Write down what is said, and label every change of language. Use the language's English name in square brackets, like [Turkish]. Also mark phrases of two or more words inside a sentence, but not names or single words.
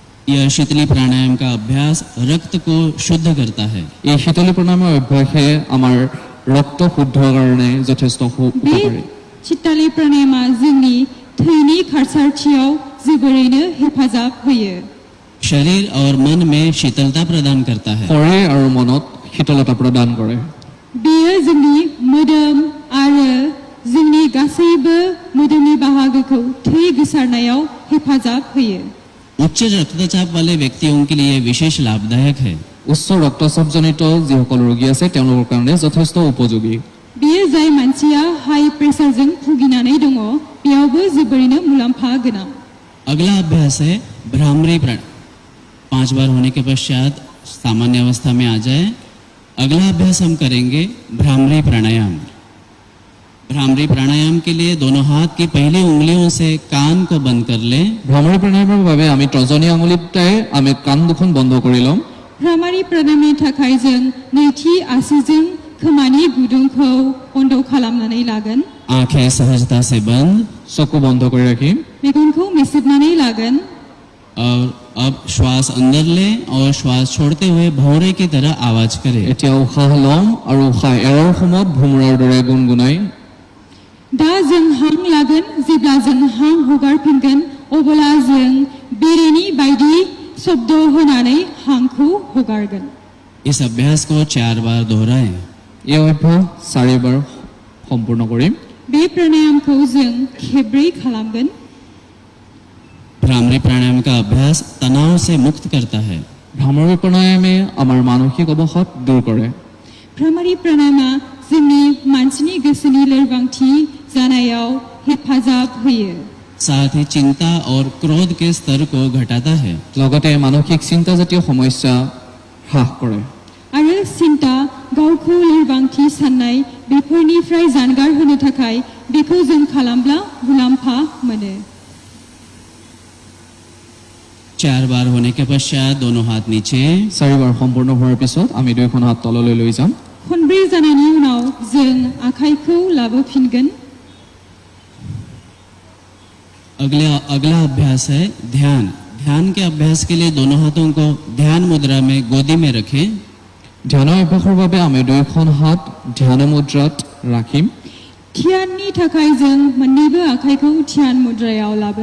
[Hindi] यह शीतली प्राणायाम का अभ्यास रक्त को शुद्ध करता है। [Assamese] এই শীতলী প্ৰণায়ামৰ অভ্যাসে আমাৰ ৰক্ত শুদ্ধ কাৰণে যথেষ্ট [Bodo] बे [Assamese] উপকাৰী। [Bodo] चित्तालि प्राणायामा जोंनि थैनि खारसारथियाव जोबोरैनो हेफाजाब होयो। [Hindi] शरीर और मन में शीतलता प्रदान करता है। [Assamese] শৰীৰ আৰু মনত শীতলতা প্ৰদান কৰে। [Bodo] बेयो जोंनि मोदोम आरो जोंनि गासैबो मोदोमनि बाहागोखौ थै गोसारनायाव हेफाजाब होयो। [Hindi] उच्च रक्तचाप वाले व्यक्तियों के लिए विशेष लाभदायक है। [Assamese] উচ্চ ৰক্তচাপজনিত যিসকল ৰোগী আছে তেওঁলোকৰ কাৰণে যথেষ্ট উপযোগী। [Bodo] बेयो जाय मानसिया हाई प्रेसारजों भुगिनानै दङ बेयावबो जोबोरैनो मुलाम्फा गोनां। [Hindi] अगला अभ्यास है भ्रामरी प्राणायाम। 5 बार होने के पश्चात सामान्य अवस्था में आ जाए। अगला अभ्यास हम करेंगे भ्रामरी प्राणायाम। भ्रामरी प्राणायाम के लिए दोनों हाथ की पहली उंगलियों से कान को बंद कर लें। [Assamese] ভ্ৰামৰী প্ৰণায়ামৰ বাবে আমি তৰ্জনী আঙুলিটাই আমি কাণ দুখন বন্ধ কৰি ল'ম। [Bodo] भ्रामरि प्राणायामनि थाखाय जों नैथि आसिजों खोमानि गुदुंखौ बन्द खालामनानै लागोन। [Hindi] आंखें सहजता से बंद। [Assamese] চকু বন্ধ কৰি ৰাখিম। [Bodo] मेगनखौ मेसेबनानै लागोन। [Hindi] और अब श्वास अंदर लें और श्वास छोड़ते हुए भौरे की तरह आवाज करें। [Assamese] এতিয়া উশাহ ল'ম আৰু উশাহ এৰাৰ সময়ত ভোমোৰাৰ দৰে গুণগুণাই [Bodo] दा जों हां लागोन जेब्ला जों हां हगारफिनगोन अब्ला जों बेरेनि बायदि शब्द होनानै हांखौ हगारगोन। [Hindi] इस अभ्यास को 4 बार दोहराएं। [Assamese] এই অভ্যাস 4 বাৰ সম্পূৰ্ণ কৰিম। [Bodo] बे प्राणायामखौ जों खेब्रै खालामगोन। [Hindi] भ्रामरी प्राणायाम का अभ्यास तनाव से मुक्त करता है। [Assamese] ভ্ৰামৰী প্ৰণায়ামে আমাৰ মানসিক অৱসাদ দূৰ কৰে। [Bodo] भ्रामरि प्राणायामा जोंनि मानसिनि गोसोनि लोरबांथि जानायाव हेफाजाब होयो। [Hindi] साथ ही चिंता और क्रोध के स्तर को घटाता है। [Assamese] লগতে মানসিক চিন্তাজাতীয় সমস্যা হ্ৰাস কৰে। [Bodo] आरो सिन्ता गावखौ लोरबांथि साननाय बेफोरनिफ्राय जानगार होनो थाखाय बेखौ जों खालामब्ला मुलाम्फा मोनो। [Hindi] 4 बार होने के पश्चात दोनों हाथ नीचे। [Assamese] 4 বাৰ সম্পূৰ্ণ হোৱাৰ পিছত আমি দুয়োখন হাত তললৈ লৈ যাম। [Bodo] खनब्रै जानायनि उनाव जों आखाइखौ लाबोफिनगोन। [Hindi] अगला अभ्यास है ध्यान। ध्यान के अभ्यास के लिए दोनों हाथों को ध्यान मुद्रा में गोदी में रखें। [Assamese] ধ্যানৰ অভ্যাসৰ বাবে আমি দুয়োখন হাত ধ্যান মুদ্ৰাত ৰাখিম। [Bodo] ध्याननि थाखाय जों मोन्नैबो आखाइखौ ध्यान मुद्रायाव लाबो।